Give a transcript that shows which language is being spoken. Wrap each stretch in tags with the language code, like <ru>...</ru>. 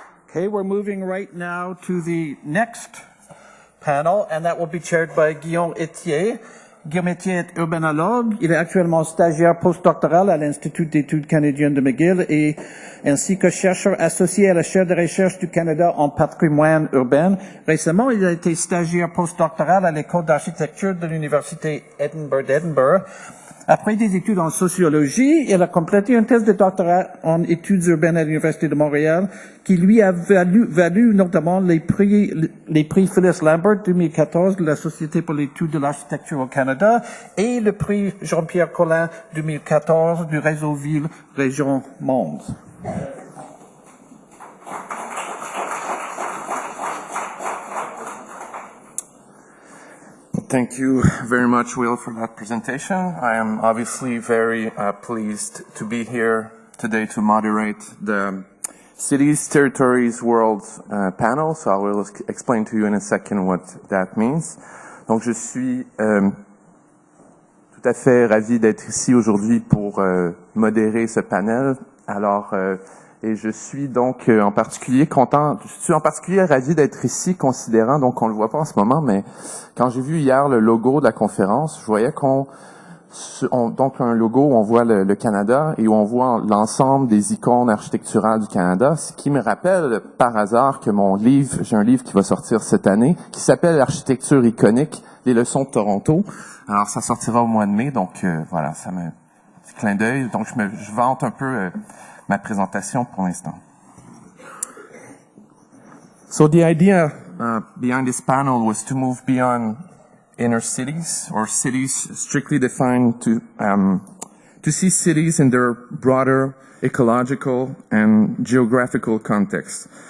<en>Okay, we're moving right now to the next panel, and that will be chaired by Guillaume Ethier.</en> <fr>Guillaume Ethier est urbanologue. Il est actuellement stagiaire postdoctoral à l'Institut d'études canadiennes de McGill et ainsi que chercheur associé à la chaire de recherche du Canada en patrimoine urbain. Récemment, il a été stagiaire postdoctoral à l'école d'architecture de l'Université d'Edinburgh. Après des études en sociologie, il a complété une thèse de doctorat en études urbaines à l'Université de Montréal, qui lui a valu notamment les prix Phyllis Lambert 2014 de la Société pour l'étude de l'architecture au Canada et le prix Jean-Pierre Collin 2014 du Réseau villes, région, monde.</fr> <en>Thank you very much, Will, for that presentation. I am obviously very pleased to be here today to moderate the Cities, Territories, World panel. So I will explain to you in a second what that means.</en> <fr>Donc je suis tout à fait ravi d'être ici aujourd'hui pour modérer ce panel. Alors, et je suis donc en particulier ravi d'être ici, considérant, donc on le voit pas en ce moment, mais quand j'ai vu hier le logo de la conférence, je voyais donc un logo où on voit le Canada et où on voit l'ensemble des icônes architecturales du Canada, ce qui me rappelle par hasard que j'ai un livre qui va sortir cette année, qui s'appelle L'architecture iconique, les leçons de Toronto. Alors ça sortira au mois de mai, donc voilà, ça me petit clin d'œil, donc je vante un peu ma présentation pour l'instant.</fr> <en>So the idea behind this panel was to move beyond inner cities or cities strictly defined to see cities in their broader ecological and geographical context.</en>